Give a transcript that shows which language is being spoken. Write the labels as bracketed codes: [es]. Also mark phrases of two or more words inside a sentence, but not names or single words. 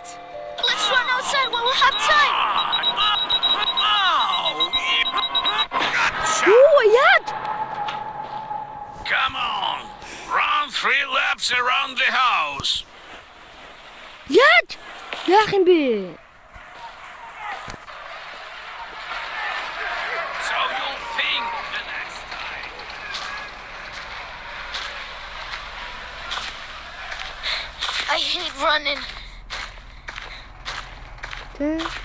[en] Let's run outside while we have time. Gotcha. [mn] Оо яад? [en] Come on. Run 3 laps around the house. [mn] Яад? Яах юм бэ? [en] So you'll think the next time. I hate running. [mn] Тэ.